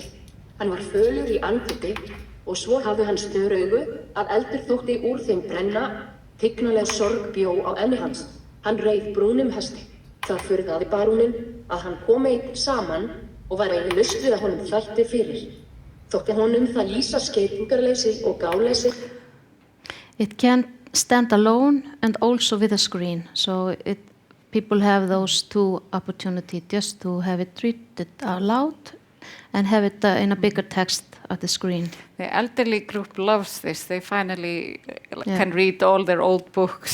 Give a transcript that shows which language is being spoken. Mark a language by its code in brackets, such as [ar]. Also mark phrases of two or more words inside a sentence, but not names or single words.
[is] Hann var fölur í andliti og svo hafði hann stör augu að eldur þótti úr þeim brenna, tignaleg sorg bjó á enni hans. Hann reið brúnum hesti. Það furðaði baróninn að hann kom einn saman og var eigi lust við að honum þætti fyrir. Þótti honum það lýsa skeytingarleysi og gáleysi. [en] It can stand alone and also with a screen. So people have those two opportunities, just to have it read aloud and have it in a bigger text at the screen. The elderly group loves this. They finally can read all their old books.